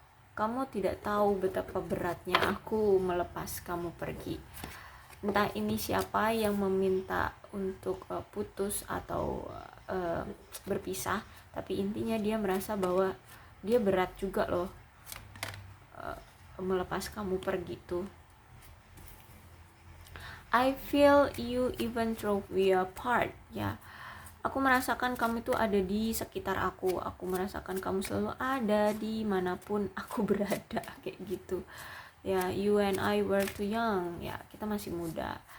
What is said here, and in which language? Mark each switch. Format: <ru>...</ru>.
<id>Kamu tidak tahu betapa beratnya aku melepas kamu pergi. Entah ini siapa yang meminta untuk putus atau berpisah, tapi intinya dia merasa bahwa dia berat juga loh melepas kamu pergi tuh.</id> <en>I feel you even though we are apart ya.</en> <id>Aku merasakan kamu itu ada di sekitar aku. Aku merasakan kamu selalu ada di manapun aku berada, kayak gitu ya.</id> <en>You and I were too young ya,</en> <id>kita masih muda.</id>